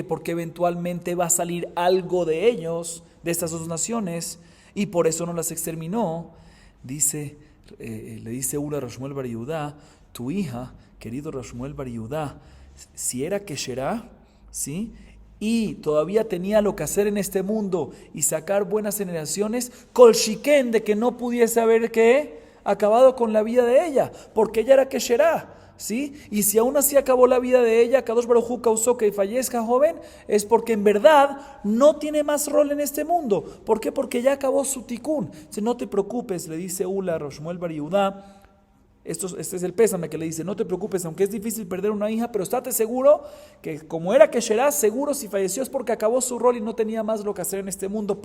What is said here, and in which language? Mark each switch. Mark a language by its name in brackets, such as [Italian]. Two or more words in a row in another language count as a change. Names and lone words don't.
[Spanish] Porque eventualmente va a salir algo de ellos, de estas 2 naciones, y por eso no las exterminó. Le dice Ula a Shmuel Bar Yehudá, tu hija, querido Shmuel Bar Yehudá, si era Kesherá, ¿sí?, y todavía tenía lo que hacer en este mundo y sacar buenas generaciones, [Hebrew] כל שכן, [Spanish] de que no pudiese haber acabado con la vida de ella, porque ella era Kesherá, ¿sí? Y si aún así acabó la vida de ella, [Hebrew] קדוש ברוך הוא [Spanish] causó que fallezca joven, es porque en verdad no tiene más rol en este mundo. ¿Por qué? Porque ya acabó su tikún. Si no te preocupes, le dice Ula a Shmuel Bar Yehudá, este es el pésame que le dice, no te preocupes, aunque es difícil perder una hija, pero estate seguro que como era Kesherá, seguro si falleció es porque acabó su rol y no tenía más lo que hacer en este mundo.